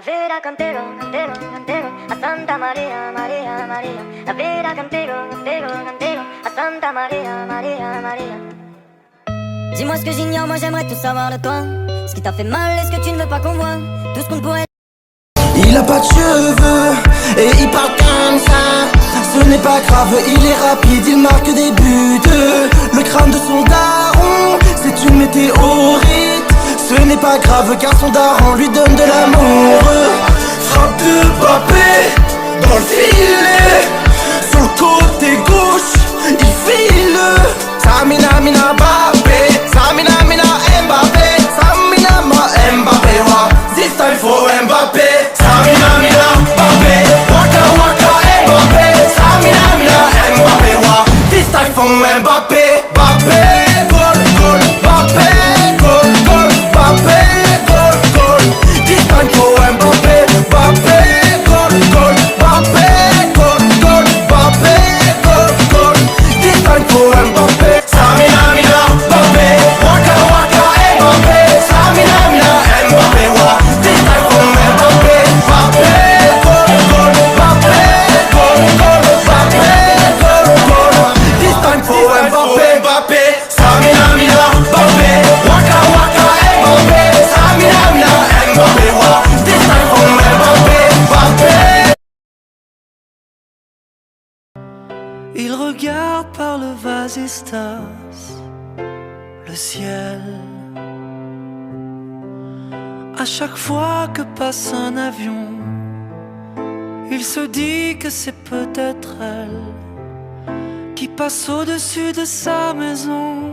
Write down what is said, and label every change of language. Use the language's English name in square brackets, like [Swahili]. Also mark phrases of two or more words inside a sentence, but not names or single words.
[Spanish] vida contigo, contigo, contigo, a Santa María, María, María. La vida contigo, contigo, contigo, a Santa María, María, María. [French] Dis-moi ce que j'ignore, moi j'aimerais tout savoir de toi. Ce qui t'a fait mal, est-ce que tu ne veux pas qu'on voit tout ce qu'on pourrait. Il a pas de cheveux et il parle comme ça. Ce n'est pas grave, il est rapide, il marque des buts. Le crâne de son daron, c'est une météorite. Ce n'est pas grave car son daron lui donne de l'amour. Frappe de Mbappé dans le filet. Sur le côté gauche, il file. Samina mina Mbappé, Samina mina Mbappé, Samina ma Mbappé, wa. [English] This time for Mbappé. Samina mina Mbappé, waka waka Mbappé, Samina mina Mbappé, wa. This time for Mbappé, Mbappé, goal goal, Mbappé, goal goal, Mbappé, goal goal. This time for Mbappé, Mbappé, goal goal, Mbappé, goal goal, Mbappé, goal goal. This time for Mbappé. Samina mina Mbappé, waka waka Mbappé, Samina mina Mbappé, wa. This time for Mbappé, Mbappé, goal goal, Mbappé, goal goal, Mbappé, goal goal. This time for Mbappé, Mbappé, Samina mina Mbappé, waka waka Mbappé, Samina mina Mbappé, wa. This time for Mbappé, Mbappé. [French] Il regarde par le vasistas le ciel. À chaque fois que passe un avion, il se dit que c'est peut-être elle qui passe au-dessus de sa maison.